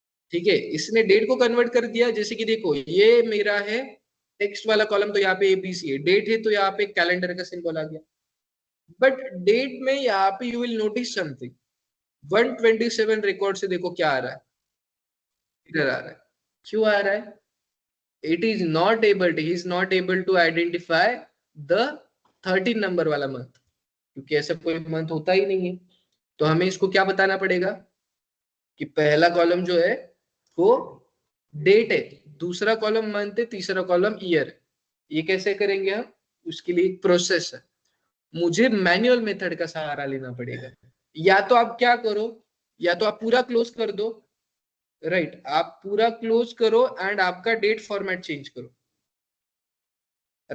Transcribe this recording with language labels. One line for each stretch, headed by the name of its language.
Hindi: ठीक है, इसने डेट को कन्वर्ट कर दिया। जैसे कि देखो ये मेरा है टेक्स्ट वाला कॉलम, तो यहाँ पे एबीसी है, डेट है तो यहाँ पे कैलेंडर का सिंबल आ गया। बट डेट में यहाँ पे you will notice something, 127 record से देखो क्या आ रहा है, इधर आ रहा है। क्यों आ रहा है?
English: it is not able to, he is not able to identify the 13 number वाला month, क्योंकि ऐसा कोई month होता ही नहीं है।
Hindi: तो हमें इसको क्या बताना पड़ेगा कि पहला कॉलम जो है वो डेट है, दूसरा कॉलम मंथ है, तीसरा कॉलम ईयर है। ये कैसे करेंगे हम? उसके लिए एक प्रोसेस है, मुझे मैन्युअल मेथड का सहारा लेना पड़ेगा। या तो आप क्या करो, या तो आप पूरा क्लोज कर दो, राइट, आप पूरा क्लोज करो एंड आपका डेट फॉर्मेट चेंज करो।